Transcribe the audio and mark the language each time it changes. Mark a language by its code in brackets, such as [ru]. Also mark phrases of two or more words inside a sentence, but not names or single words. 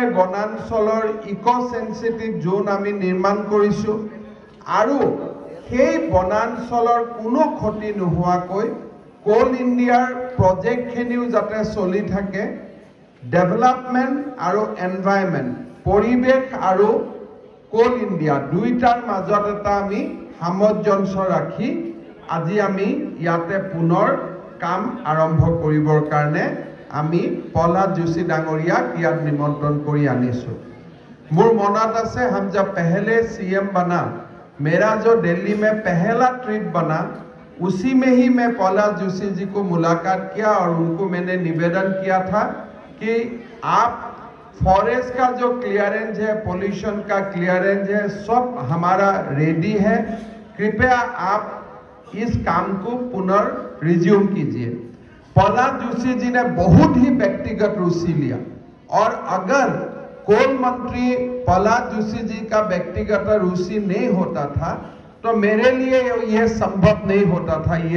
[as] বনাঞ্চলৰ [en] eco sensitive zone [as] আমি নিৰ্মাণ কৰিছো আৰু সেই বনাঞ্চলৰ কোনো ক্ষতি নোহোৱাকৈ কোল ইণ্ডিয়াৰ প্ৰজেক্টখিনিও যাতে চলি থাকে ডেভেলপমেণ্ট আৰু এনভাইৰনমেণ্ট পৰিৱেশ আৰু কোল ইণ্ডিয়া দুইটাৰ মাজত এটা আমি সামঞ্জস্য ৰাখি আজি আমি ইয়াতে পুনৰ কাম আৰম্ভ কৰিবৰ কাৰণে আমি प्रहलाद जोशी डांगरियाक ইয়াত निमंत्रण কৰি আনিছো মোৰ মনত আছে [hi] हम जब पहले सीएम बना मेरा जो दिल्ली में पहला ट्रिप बना उसी में ही मैं प्रहलाद जोशी जी को मुलाकात किया और उनको मैंने निवेदन किया था कि आप फॉरेस्ट का जो क्लियरेंस है पोल्यूशन का क्लियरेंस है सब हमारा रेडी है कृपया आप इस काम को पुनः रिज्यूम कीजिए प्रहलाद जोशी जी ने बहुत ही व्यक्तिगत रुचि लिया और अगर कोल मंत्री प्रहलाद जोशी जी का व्यक्तिगत रुचि नहीं होता था तो मेरे लिए ये संभव नहीं होता था